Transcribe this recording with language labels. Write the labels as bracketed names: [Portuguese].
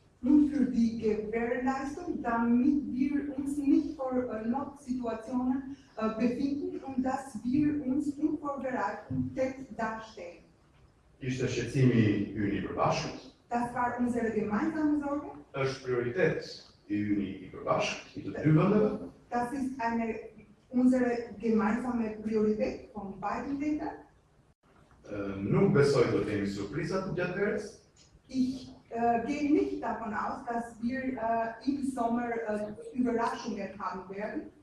[German] und für die Gewährleistung, damit wir uns nicht vor Notsituationen befinden und dass wir uns unvorbereitet dastehen. [Albanian] Ishte shqetësimi ynë i përbashkët, [German] Das war unsere gemeinsame Sorge. [Albanian] është prioritet i ynë i përbashkët, i të dy vendeve, [German] Das ist unsere gemeinsame Priorität von beiden Ländern. [Albanian] Nuk besoj do të kemi surprizat gjatë verës. [German] Ich gehe nicht davon aus, dass wir im Sommer Überraschungen haben werden.